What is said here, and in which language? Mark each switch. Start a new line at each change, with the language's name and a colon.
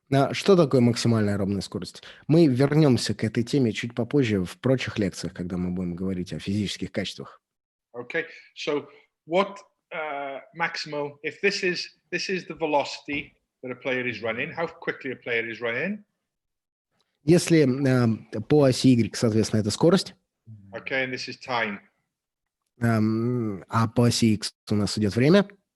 Russian: Что такое максимальная аэробная скорость? Мы вернемся к этой теме чуть попозже в прочих лекциях, когда мы будем говорить о физических качествах.
English: Okay, so what maximal? If this is the velocity that a player is running, how quickly a player is running.
Russian: Если по оси Y, соответственно, это скорость.
English: Okay, and this is time.
Russian: А по оси X у нас идет время.